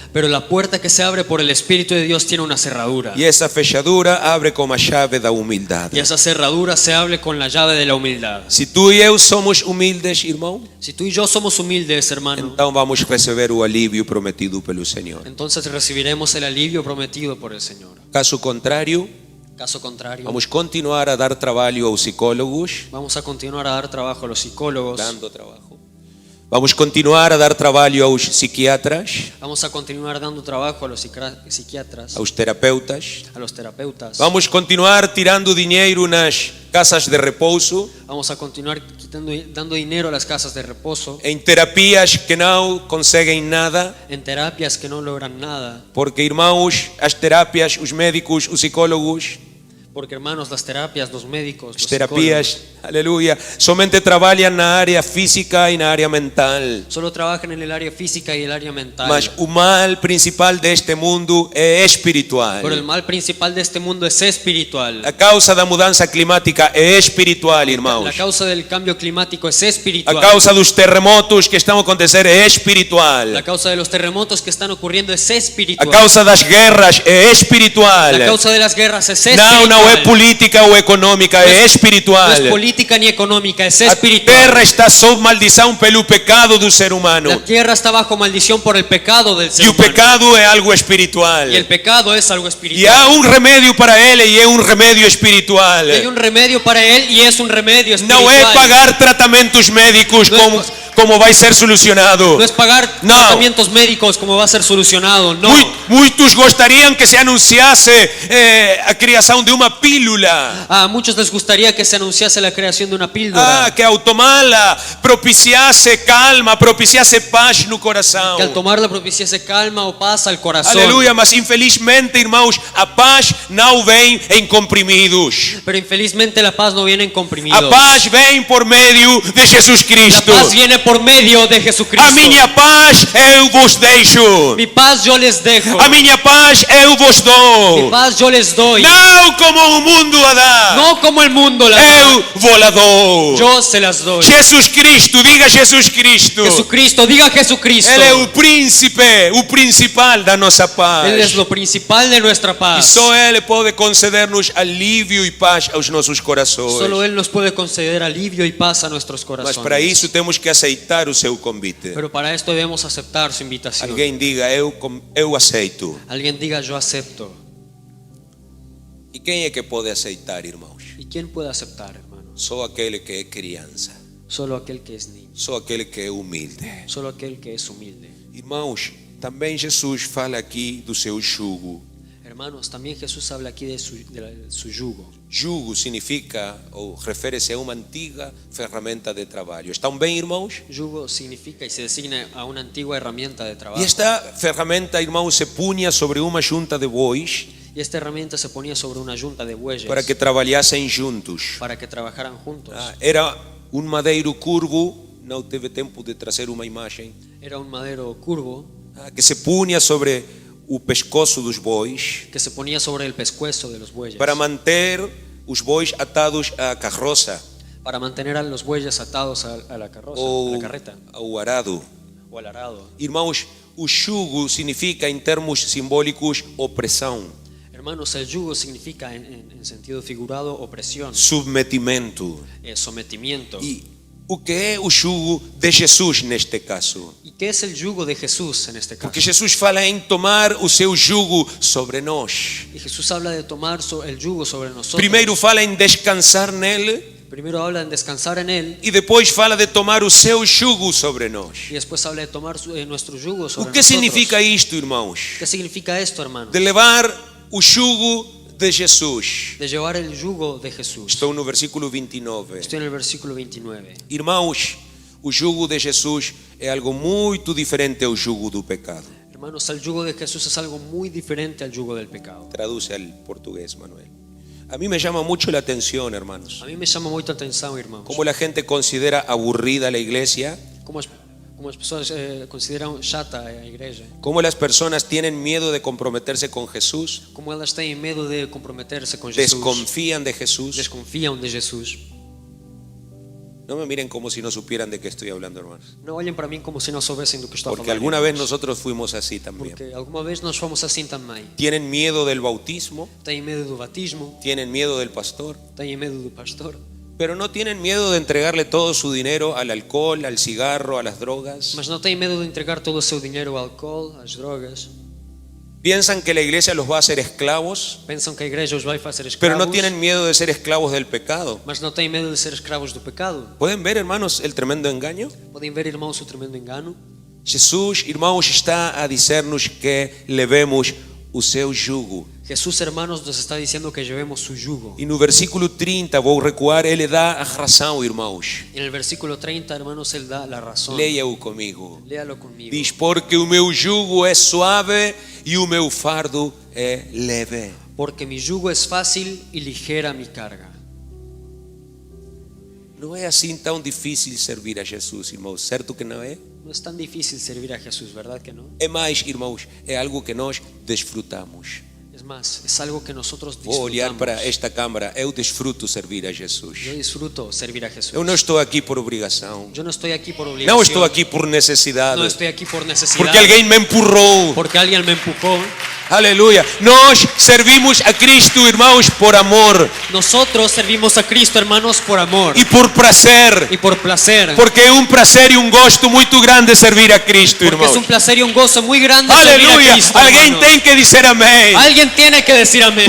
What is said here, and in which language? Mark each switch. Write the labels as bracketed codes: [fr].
[es] Pero la puerta que se abre por el Espíritu de Dios tiene una cerradura. [pt] E essa fechadura abre com a chave da humildade. [es] Y esa cerradura se abre con la llave de la humildad. [pt] Se tu e eu somos humildes, irmão, [es] Si tú y yo somos humildes, hermano, [pt] então vamos receber o alívio prometido pelo Senhor. [es] entonces recibiremos el alivio prometido por el Señor. [pt] Caso contrário, [es] Caso contrario, [pt] vamos continuar a dar trabalho aos psicólogos, [es] vamos a continuar a dar trabajo a los psicólogos, [pt] dando trabalho. Vamos continuar a dar trabalho aos psiquiatras, [es] vamos a continuar dando trabajo a los psiquiatras, [pt] aos terapeutas. [es] a los terapeutas, [pt] Vamos continuar tirando dinheiro nas casas de repouso, [es] vamos a continuar dando dinero a las casas de reposo, [pt] em terapias que não conseguem nada, [es] en terapias que no logran nada, [pt] porque, irmãos, as terapias, os médicos, os psicólogos, [es] porque hermanos, las terapias, los médicos, [pt] as [es] los [pt] terapias, aleluia, somente trabalham na área física e na área mental. [es] solo trabajan en el área física y el área mental. [pt] Mas o mal principal deste mundo é espiritual. [es] Pero el mal principal de este mundo es espiritual. [pt] A causa da mudança climática é espiritual, [es] La [pt] irmãos. [es] causa del cambio climático es [pt] A [es] espiritual. [pt] causa dos terremotos que estão a acontecer é espiritual. [es] La causa de los terremotos que están ocurriendo es [pt] A [es] espiritual. [pt] causa das guerras é espiritual. [es] La causa de las guerras es espiritual. [pt] Não é política ou econômica, é [es] No [pt] espiritual. [es] es política ni económica, es [pt] A [es] espiritual. [pt] terra está sob maldição pelo pecado do ser humano. [es] La tierra está bajo maldición por el pecado del ser [pt] E o [es] humano. [pt] pecado é algo espiritual. [es] Y el pecado es algo [pt] E [es] espiritual. [pt] há remédio para ele e é remédio espiritual. [es] Y hay un remedio para él y es un remedio espiritual. [pt] Não é pagar tratamentos médicos [es] No es [pt] como vai ser solucionado. [es] No es pagar No. tratamientos médicos como va a ser solucionado, no. [pt] Muitos gostariam que se anunciasse a criação de uma pílula. [es] A muchos les gustaría que se anunciase la creación de una píldora. [pt] Que ao tomá-la propiciasse calma, propiciasse paz no coração. [es] Que al tomarla propiciase calma o paz al corazón. [pt] Aleluia, mas infelizmente, irmãos, a paz não vem em comprimidos. [es] Pero infelizmente la paz no viene en [pt] A [es] comprimidos. [pt] paz vem por meio de Jesus [es] La [pt] Cristo. [es] paz viene por medio de Jesucristo. [pt] A minha paz eu vos deixo. [es] Mi paz yo les dejo. [pt] A minha paz eu vos [es] Mi [pt] dou. [es] paz yo les doy. [pt] Não como o mundo a dá. [es] No como el mundo la da. [pt] Eu vou la dou. [es] Yo se las doy. [pt] Jesus Cristo, diga Jesus Cristo. [es] Jesucristo, diga Jesucristo. [pt] Ele é o príncipe, o principal da nossa paz. [es] Él es lo principal de nuestra [pt] E [es] paz. [pt] só Ele pode conceder-nos alívio e paz aos nossos corações. [es] Solo Él nos puede conceder alivio y paz a nuestros [pt] Mas [es] corazones. [pt] para isso temos que aceitar o seu convite. [es] Pero para esto debemos aceptar su invitación. [pt] Alguém diga, eu aceito. [es] Alguien diga yo acepto. [pt] E quem é que pode aceitar, irmãos? [es] ¿Y quién puede aceptar, hermano? [pt] Só aquele que é criança. [es] Solo aquel que es niño. [pt] Só aquele que é humilde. [es] Solo aquel que es humilde. [pt] Irmãos, também Jesus fala aqui do seu jugo. [es] Hermanos, también Jesús habla aquí de su yugo. [pt] Jugo significa ou refere-se a uma antiga ferramenta de trabalho. Estão bem, irmãos? [es] Yugo significa y se designa a una antigua herramienta de trabajo. [pt] E esta ferramenta, irmãos, se punha sobre uma junta de bois [es] Y esta herramienta se ponía sobre una yunta de bueyes [pt] para que trabalhassem juntos. [es] para que trabajaran juntos. [pt] Era um madeiro curvo, não teve tempo de trazer uma imagem, [es] Era un madero curvo [pt] que se punha sobre o pescoço dos bois [es] que se ponía sobre el pescuezo de los bueyes [pt] para manter os bois atados à carroça [es] para mantener a los bueyes atados a la carroza, a [pt] ou [es] la carreta [pt] ao arado. [es] o al arado. [pt] Irmãos, o jugo significa em termos simbólicos opressão, [es] Hermanos, el yugo significa en sentido figurado opresión, [pt] submetimento. [es] sometimiento. [pt] E o que é o jugo de Jesus neste caso? [es] ¿Y qué es el yugo de Jesús en este caso? [pt] Porque Jesus fala em tomar o seu jugo sobre nós. [es] Y Jesús habla de tomar el yugo sobre nosotros. [pt] Primeiro fala em descansar nele [es] Primero habla en descansar en él [pt] e depois fala de tomar o seu jugo sobre nós. [es] y después habla de tomar nuestro yugo sobre [pt] O que [es] nosotros. [pt] significa isto, irmãos? [es] ¿Qué significa esto, hermanos? [pt] De levar o jugo de Jesus. [es] De llevar el yugo de Jesús. [pt] Estou no versículo 29. [es] Estoy en el versículo 29. [pt] Irmãos, o jugo de Jesus é algo muito diferente ao jugo do pecado. [es] Hermanos, el yugo de Jesús es algo muy diferente al yugo del pecado. Traduce al portugués, Manuel. A mí me llama mucho la atención, hermanos, A mí me llama mucho la atención, hermanos. cómo la gente considera aburrida la iglesia, [pt] Como as pessoas consideram chata a igreja. [es] cómo las personas tienen miedo de comprometerse con Jesús, [pt] Como elas têm medo de comprometerse com Jesus. [es] desconfían de Jesús. [pt] Desconfiam de Jesus. [es] No me miren como si no supieran de qué estoy hablando, hermanos, [pt] Não olhem para mim como se não soubessem do que estou a [es] porque [pt] falar. [es] alguna vez [pt] irmãos. [es] nosotros fuimos así también. [pt] Porque alguma vez nós fomos assim também. [es] Tienen miedo del bautismo, [pt] Têm medo do batismo, [es] tienen miedo del pastor, [pt] têm medo do pastor, [es] pero no tienen miedo de entregarle todo su dinero al alcohol, al cigarro, a las drogas. [pt] mas não têm medo de entregar todo o seu dinheiro ao álcool, às drogas. [es] Piensan que la iglesia los va a hacer esclavos, [pt] Pensam que a igreja os vai fazer escravos, [es] pero no tienen miedo de ser esclavos del pecado. [pt] mas não têm medo de ser escravos do pecado. [es] ¿Pueden ver, hermanos, el tremendo engaño? [pt] Podem ver, irmãos, o tremendo engano. Jesús, irmãos, está a dizer-nos que levemos o seu jugo. [es] Jesús, hermanos, nos está diciendo que llevemos su yugo. [pt] E no versículo 30, vou recuar, ele dá a razão, irmãos. [es] En el versículo 30, hermanos, Él da la razón. [pt] Leia-o comigo. [es] Léalo conmigo. [pt] Diz: porque o meu jugo é suave e o meu fardo é leve. [es] Porque mi yugo es fácil y ligera mi carga. [pt] Não é assim tão difícil servir a Jesus, irmãos, certo que não é? [es] No es tan difícil servir a Jesús, ¿verdad que no? [pt] É mais, irmãos, é algo que nós desfrutamos. [es] Es más, es algo que nosotros [pt] Vou olhar [es] disfrutamos. [pt] para esta câmara, eu desfruto servir a Jesus. [es] Yo disfruto servir a Jesús. [pt] Eu não estou aqui por obrigação. [es] Yo no estoy aquí por obligación. [pt] Não estou aqui por necessidade. [es] No estoy aquí por necesidad. [pt] Porque alguém me empurrou. [es] Porque alguien me empujó. [pt] Aleluia. Nós servimos a Cristo, irmãos, por amor [es] Nosotros servimos a Cristo, hermanos, por amor [pt] e por prazer. [es] y por placer. [pt] Porque é um prazer e um gosto muito grande servir a Cristo, [es] Porque [pt] irmãos. [es] es un placer y un gozo muy grande servir a [pt] Aleluia. [es] Cristo, [pt] Alguém [es] hermanos. [pt] tem que dizer amém. [es] Alguien tiene que decir amén.